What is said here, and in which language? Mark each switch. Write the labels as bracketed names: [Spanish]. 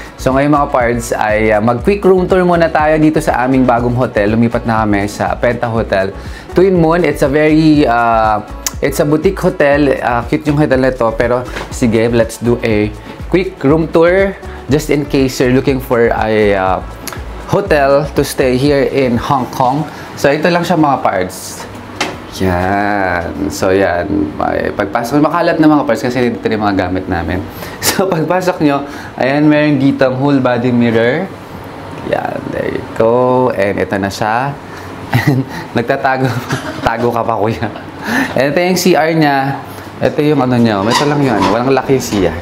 [Filipino] So, ngayon mga parts ay mag-quick room tour muna tayo dito sa aming bagong hotel. Lumipat na kami sa Penta Hotel Twin Moon. [English] It's a very, it's a boutique hotel. [Filipino] Cute yung hotel na to. Pero, sige, [English] let's do a quick room tour just in case you're looking for a hotel to stay here in Hong Kong. [Filipino] So, ito lang siya mga parts. Yan. So, yan. Pagpasok, makalat na mga parts kasi dito yung mga gamit namin. So, pagpasok nyo, ayan, meron dito ang whole body mirror. Yan. [English] There you go. [Filipino] And ito na siya. And nagtatago. Tago ka pa, kuya. And ito yung CR niya. Ito yung ano niya. Ito lang yun. Walang laki CR.